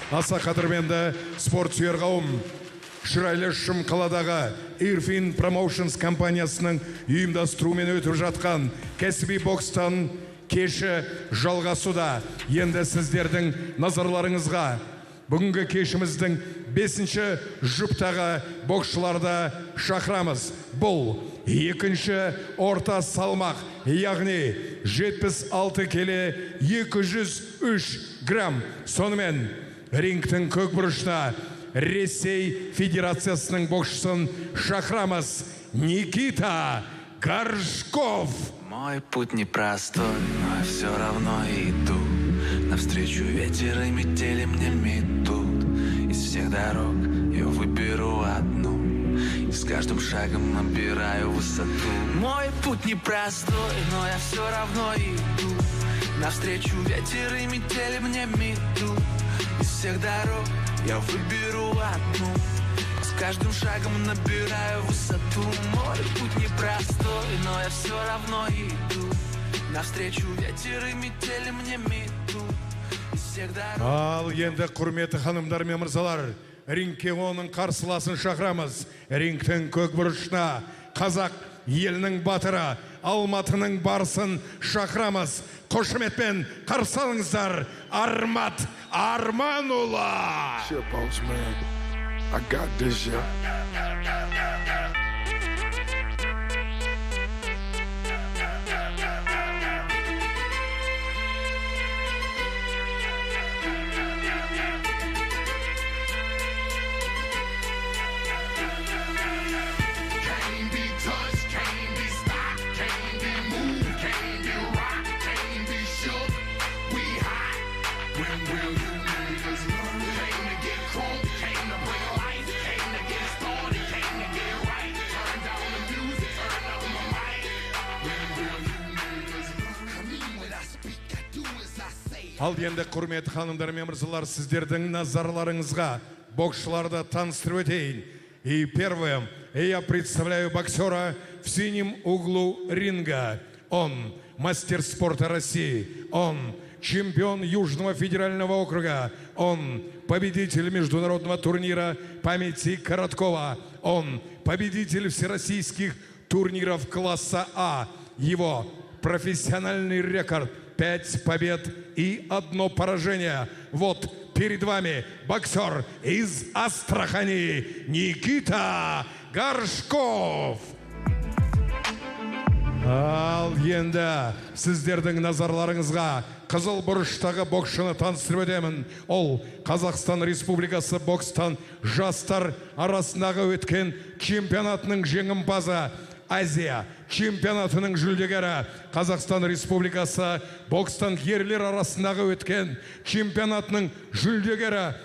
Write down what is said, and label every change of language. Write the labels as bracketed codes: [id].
[kk] Аса қадірменді спорт сүйер қауым. Шырайлы шым қаладағы Irfin Promotions компаниясының ұйымдастыруымен өтіп жатқан кәсіби бокстан кеші жалғасуда. Енді сіздердің назарларыңызға бүгінгі кешіміздің 5-ші жұптағы боксшыларды шақырамыз. Бұл екінші орта салмақ, яғни 76 келі 203 грамм. Сонымен рингтің көкбұрышына Ресей Федерациясының боксшысын шақырамыз. Никита Горшков. [ru] Мой путь непростой, но я все равно иду. Навстречу ветер и метели мне метут. Из всех дорог я выберу одну, и с каждым шагом набираю высоту. Мой путь непростой, но я все равно иду. Навстречу ветер и метели мне метут. Из всех дорог я выберу одну, с каждым шагом набираю высоту. Мой путь непростой, но я все равно иду. Навстречу ветер и метели мне метут. Из всех дорог. [kk] Ал енді құрметті ханымдар мен мырзалар, рингке оның қарсыласын шақырамыз. Рингтің көкбұрышына қазақ елінің батыры, Алматының барысын шақырамыз. Қошеметпен қарсы алыңыздар, Армат Арманұлы. [en] Shit, boss man, I got this, yeah. [kk] Ал енді құрметті ханымдар мен мырзалар, сіздердің назарларыңызға боксшыларды таныстырып өтейін. [ru] И первым я представляю боксера в синем углу ринга. Он мастер спорта России, он чемпион Южного федерального округа, он победитель международного турнира памяти Короткова, он победитель всероссийских турниров класса А. Его профессиональный рекорд 5 побед и 1 поражение. Вот перед вами боксер из Астрахани Никита Горшков. [kk] Ал енді сіздердің назарларыңызға қызыл бұрыштағы боксшыны таныстырып өтемін. Ол Қазақстан Республикасы бокстан жастар арасындағы өткен чемпионатының жеңімпазы, Азия чемпионатының жүлдегері, Қазақстан Республикасы бокстан ерлер арасындағы өткен чемпионатының жүлдегері.